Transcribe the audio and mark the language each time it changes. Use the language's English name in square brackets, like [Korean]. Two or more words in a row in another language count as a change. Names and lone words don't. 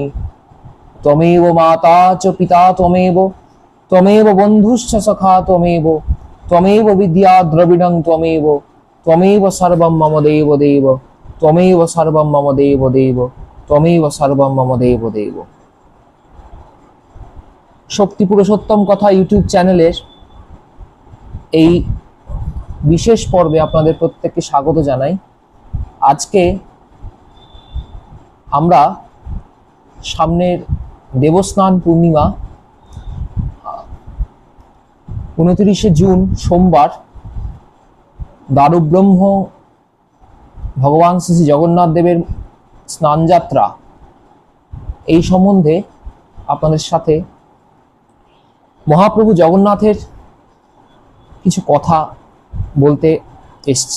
[Sanskrit] त्वमेव माता च पिता त्वमेव बन्धुश्च सखा त्वमेव विद्या द्रविणं त्वमेव सर्वं मम देव देव त्वमेव सर्वं मम देव देव त्वमेव सर्वं मम देव देव। [Bangla] শক্তি পুরুষোত্তম কথা ইউটিউব চ্যানেলের এই বিশেষ পর্বে আপনাদের প্রত্যেককে স্বাগত জানাই। আজকে আমরা সামনের দেবস্নান পূর্ণিমা 29শে জুন সোমবার দারুব্রহ্ম ভগবান শ্রী জগন্নাথ দেবের স্নানযাত্রা এই সম্বন্ধে আপনাদের সাথে মহাপ্রভু জগন্নাথের কিছু কথা বলতে এসছি।